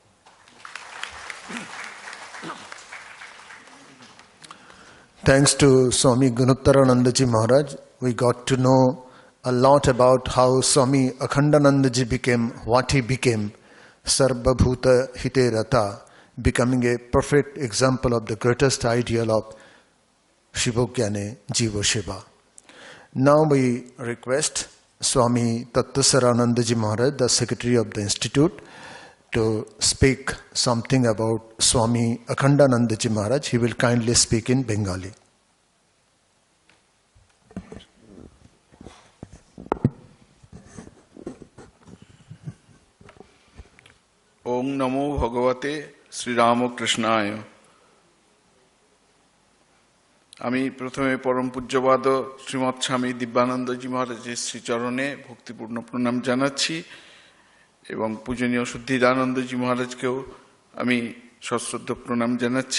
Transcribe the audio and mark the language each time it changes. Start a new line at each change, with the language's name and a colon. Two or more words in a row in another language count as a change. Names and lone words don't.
English: Thanks to Swami Gunottaranandaji Maharaj, we got to know a lot about how Swami Akhandanandaji became what he became,
Sanskrit: सर्व भूत हिते रत,
English: becoming a perfect example of the greatest ideal of
Sanskrit: शिवज्ञाने जीव शिव.
English: Now we request Swami Tattasaranandaji Maharaj, the Secretary of the Institute, to speak something about Swami Akhandanandaji Maharaj. He will kindly speak in Bengali.
Sanskrit: ওং নমো ভগবতে শ্রীরামকৃষ্ণায়।
Bangla: আমি প্রথমে পরম পূজ্যপাদ শ্রীমৎ স্বামী দিব্যানন্দজি মহারাজের শ্রীচরণে ভক্তিপূর্ণ প্রণাম জানাচ্ছি এবং পূজনীয় শুদ্ধিদানন্দজি মহারাজকেও আমি সশ্রদ্ধ প্রণাম জানাচ্ছি।